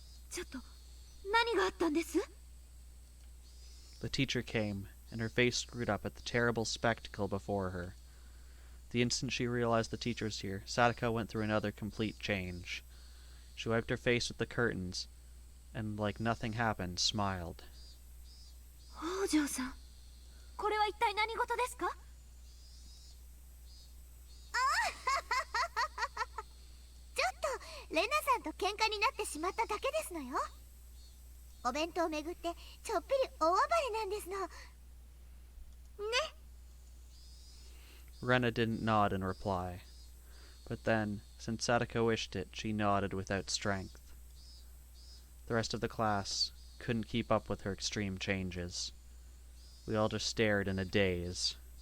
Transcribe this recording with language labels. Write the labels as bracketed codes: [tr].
[ja] ちょっと何があったんです？ [en] The teacher came, and her face screwed up at the terrible spectacle before her. The instant she realized the teacher was here, Satoko went through another complete change. She wiped her face with the curtains, and like nothing happened, smiled. [ja] 北条さん、これは一体何事ですか？ちょっとレナさんと喧嘩になってしまっただけですのよ。お弁当をめぐってちょっぴり大暴れなんですの。ね。 [en] Rena didn't nod in reply, but then, since Satoko wished it, she nodded without strength. The rest of the class couldn't keep up with her extreme changes. We all just stared in a daze.